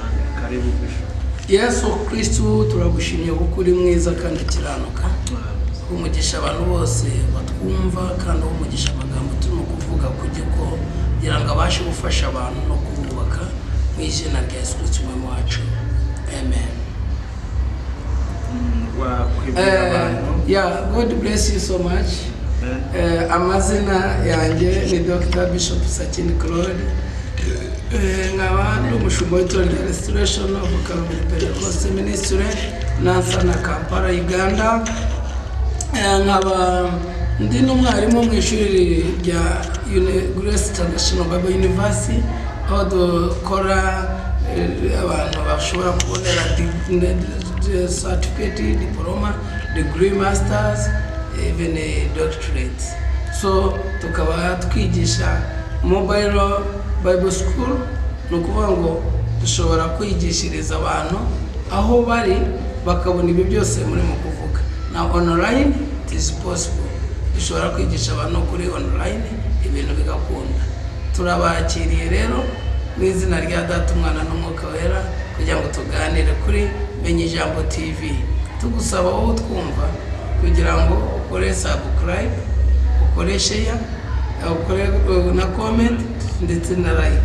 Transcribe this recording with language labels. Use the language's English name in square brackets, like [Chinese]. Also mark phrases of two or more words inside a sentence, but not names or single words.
[Swahili] Karibu Bishop. [Kinyarwanda] Yesu Kristo turagushimiye kuko uri mwiza kandi kiranuka, umugisha abantu bose batwumva kandi umugisha amagambo turimo kuvuga kugira ngo abashe gufasha abantu no kububaka mu izina rya Yesu Kristo umwami wacu, amen. [English] Yeah, God bless you so much. [Kinyarwanda] Amazina yanjye ni Dr. Bishop Sakindi Claude, nkaba ndi umushumba w'itorero rya Restoration of Calvary Pentecostal Ministry Nansana Kampala Uganda. Nkaba ndi n'umwarimu mu ishuri rya Grace International Bible University, aho dukora abantu bashobora kubonera [English] certificate, diploma, degree, masters, even a doctorate. [Kinyarwanda] So tukaba twigisha [English] mobile Bible school, [Kinyarwanda] nukuvuga ngo dushobora kwigishiriza abantu aho bari bakabona ibyo byose muri mu kuvuga. [English] Now online it is possible, [Kinyarwanda] dushobora kwigisha abantu kuri online ibintu bigakunda. Turabakiriye rero mu izina rya Data, Umwana n'Umwuka Wera kugira ngo tuganire kuri Menye Ijambo TV. Tugusaba wowe twumva kugira ngo ukore subscribe, ukore share, ukore na comment ndetse na like.